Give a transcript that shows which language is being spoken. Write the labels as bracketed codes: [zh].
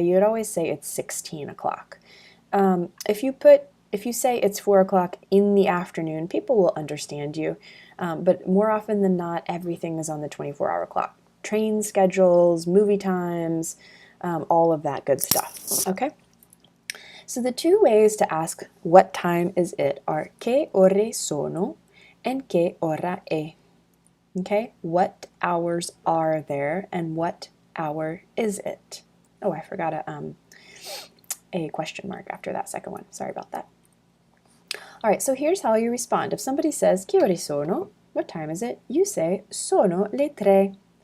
[en] You would always say it's 16 o'clock. If you say it's 4 o'clock in the afternoon, people will understand you, but more often than not, everything is on the 24-hour clock. Train schedules, movie times, all of that good stuff, okay? So the two ways to ask what time is it are [it] che ore sono [en] and [it] che ora è. [en] Okay, what hours are there and what hour is it? Oh, I forgot a question mark after that second one. Sorry about that. All right, so here's how you respond. If somebody says [it] che ore sono, [en] what time is it? You say [it] sono le tre.